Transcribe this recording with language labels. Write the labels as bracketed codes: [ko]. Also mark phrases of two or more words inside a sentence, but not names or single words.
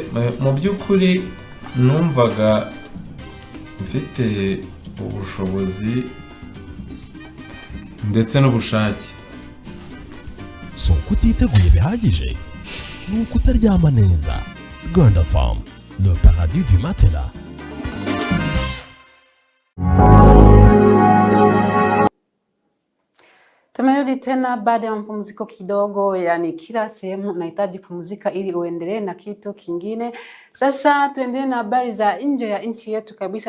[rw] Mu by'ukuri numvaga mfite ubushobozi ndetse n'ubushake. So kutiteguye bihagije ni ukutaryama neza. [fr] Rwanda Farm, le paradis du matelas. [sw] Tumerudi tena baada ya mapumziko kidogo, yani kila sehemu unahitaji kupumzika ili uendelee na kitu kingine. Sasa tuendelee na habari za nje ya nchi yetu kabisa.